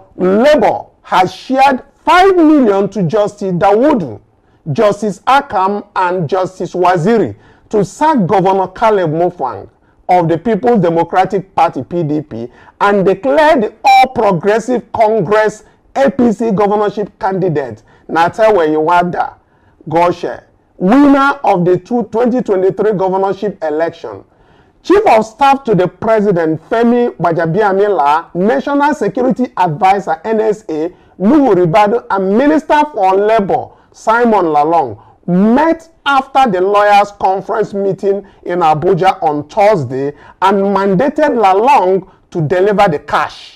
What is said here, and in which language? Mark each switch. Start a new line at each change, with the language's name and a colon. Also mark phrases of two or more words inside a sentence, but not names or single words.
English: Labor has shared $5 million to Justice Dawodu, Justice Akam, and Justice Waziri to sack Governor Caleb Muftwang of the People's Democratic Party (PDP) and declare the All Progressive Congress APC governorship candidate Natewe Iwada Goshe winner of the 2023 governorship election. Chief of Staff to the President Femi Gbajabiamila, National Security Advisor NSA Nuhu Ribadu, and Minister for Labor Simon Lalong met after the lawyers' conference meeting in Abuja on Thursday and mandated Lalong to deliver the cash.